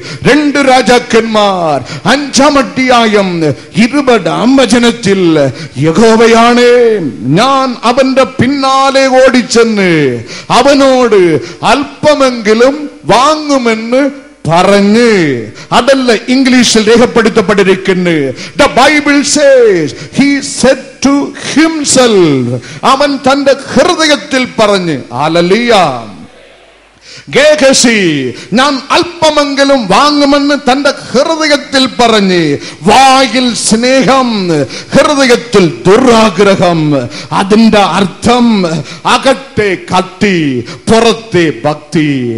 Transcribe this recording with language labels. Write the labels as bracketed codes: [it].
[ml] 2 രാജാക്കന്മാർ 5 അധ്യായം 20 വചനത്തിൽ യഹോവയാണ്, ഞാൻ അവന്റെ പിന്നാലെ ഓടിച്ചെന്ന് അവനോട് അല്പമെങ്കിലും വാങ്ങുമെന്ന് പറഞ്ഞ്. അതല്ല ഇംഗ്ലീഷിൽ രേഖപ്പെടുത്തപ്പെട്ടിരിക്കുന്നു. [en] The Bible says he said to himself, [ml] അവൻ തന്റെ ഹൃദയത്തിൽ പറഞ്ഞ്. ഹല്ലേലൂയ. ഗേഹസി ഞാൻ അല്പമെങ്കിലും വാങ്ങുമെന്ന് തന്റെ ഹൃദയത്തിൽ പറഞ്ഞ് വായിൽ സ്നേഹം, ഹൃദയത്തിൽ ദുരാഗ്രഹം. അതിന്റെ അർത്ഥം അകത്തെ കത്തി, പുറത്തെ ഭക്തി.